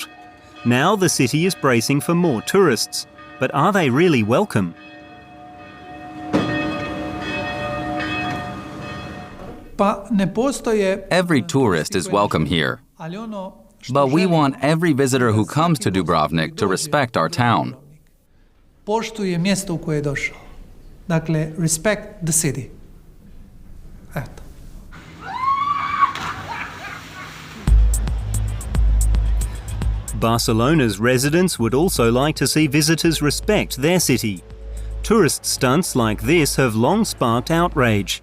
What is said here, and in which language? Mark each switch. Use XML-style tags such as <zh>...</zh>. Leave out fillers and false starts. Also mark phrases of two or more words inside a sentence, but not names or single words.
<en>Now the city is bracing for more tourists. But are they really welcome? Every tourist is welcome here. But we want every visitor who comes to Dubrovnik to respect our town.</en> <hr>Poštuje mjesto u koje je došao. Dakle,</hr> <en>respect the city. Eto. Barcelona's residents would also like to see visitors respect their city. Tourist stunts like this have long sparked outrage.</en>